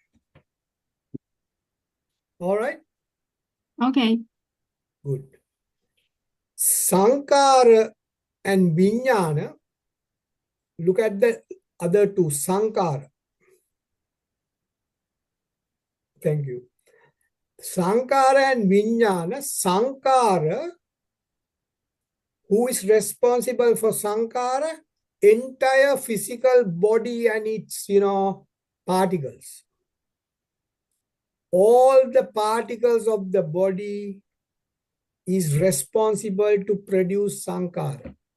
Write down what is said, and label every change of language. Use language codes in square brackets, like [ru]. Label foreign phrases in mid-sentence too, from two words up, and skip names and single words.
[en] All right? Okay. [pi] Good. Sankara and Vijnana. [en] Look at the other two. Sankara. Thank you. [pi] Sankara and Vijnana. Sankara, [en] who is responsible for Sankara? Entire physical body and its, particles. All the particles of the body is responsible to produce Sankara.